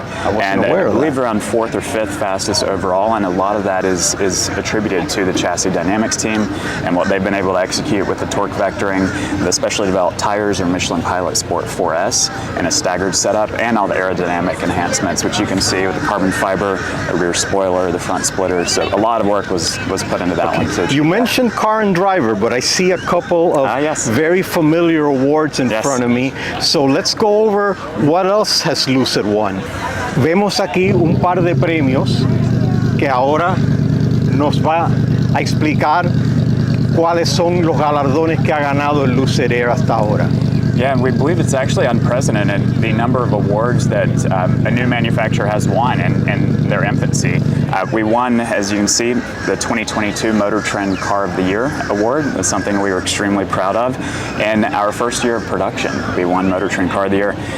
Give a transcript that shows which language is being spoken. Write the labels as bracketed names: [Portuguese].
[English] And I believe around 4th or 5th fastest overall, and a lot of that is attributed to the chassis dynamics team and what they've been able to execute with the torque vectoring, the specially developed tires or Michelin Pilot Sport 4S, and a staggered setup, and all the aerodynamic enhancements, which you can see with the carbon fiber, the rear spoiler, the front splitter. So a lot of work was put cut into that one. So You mentioned car and driver, but I see a couple of yes. very familiar awards in Yes. front of me. So let's go over what else has Lucid won. [Spanish] Vemos aquí un par de premios que ahora nos va a explicar cuáles son los galardones que ha ganado el Lucid Air hasta ahora. [English] Yeah, and we believe it's actually unprecedented, the number of awards that a new manufacturer has won in their infancy. We won, as you can see, the 2022 Motor Trend Car of the Year award. That's something we were extremely proud of. In our first year of production, we won Motor Trend Car of the Year.